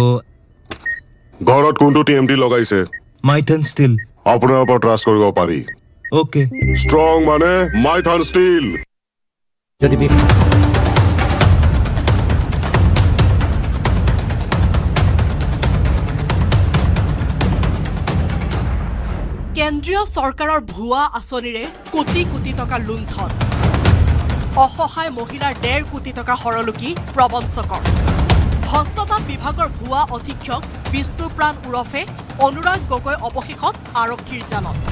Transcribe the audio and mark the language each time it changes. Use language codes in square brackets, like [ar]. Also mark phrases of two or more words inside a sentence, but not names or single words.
[as] ঘৰত কোনটো টিএমটি লগাইছে माइथन स्टील আপোনাৰ ওপৰত ট্ৰাষ্ট কৰিব পাৰি ओके স্ট্রং মানে মাইথান স্টিল কেন্দ্ৰীয় চৰকাৰৰ ভুৱা আঁচনিৰে কোটি কোটি টকা লুণ্ঠন অসহায় মহিলাৰ 1.5 কোটি টকা হৰলুকি প্ৰবঞ্চকৰ হস্ততাঁত বিভাগৰ ভুৱা অধীক্ষক বিষ্ণুপ্ৰাণ ওৰফে অনুৰাগ গগৈ অৱশেষত আৰক্ষীৰ জালত